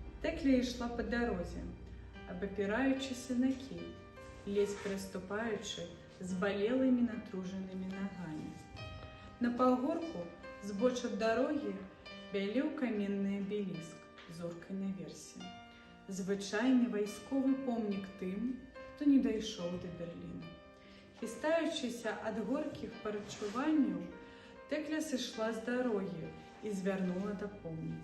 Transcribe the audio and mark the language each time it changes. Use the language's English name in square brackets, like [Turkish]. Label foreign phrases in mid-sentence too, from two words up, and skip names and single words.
[Ukrainian] Текля йшла по дорозі, обопираючися на кій, ледь переступаючи зболелими натруженими ногами. [Belarusian] На пагорку збоч ад дороги бялеў каменны абеліск з зоркай наверсе. Звычайны вайсковы помнік тым, хто не дайшоў да Берліна. Хістаючыся ад горкіх парачуванняў, Текля сышла з дарогі і звярнула да помніка.